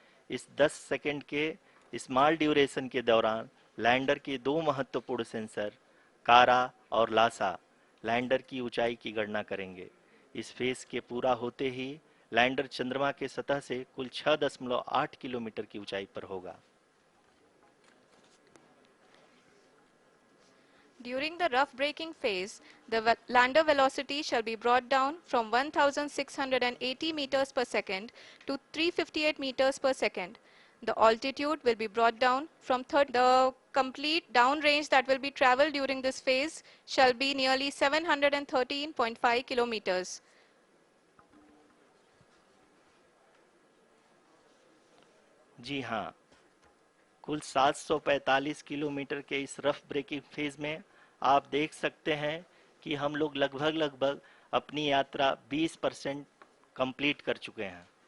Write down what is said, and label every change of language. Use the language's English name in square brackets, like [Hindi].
[Hindi] इस 10 सेकंड के small duration के दौरान लैंडर के दो महत्वपूर्ण सेंसर, कारा और लासा, लैंडर की ऊंचाई की गणना करेंगे। इस फेज के पूरा होते ही लैंडर चंद्रमा के सतह से कुल 6.8 किलोमीटर की ऊंचाई पर होगा। [English] During the rough braking phase, the lander velocity shall be brought down from 1680 meters per second to 358 meters per second. The altitude will be brought down from 30. The complete downrange that will be traveled during this phase shall be nearly 713.5 kilometers. [Hindi] जी हाँ, कुल 745 kilometre के इस rough breaking phase में आप देख सकते हैं कि हम लोग लगभग अपनी यात्रा 20% कंप्लीट कर चुके हैं।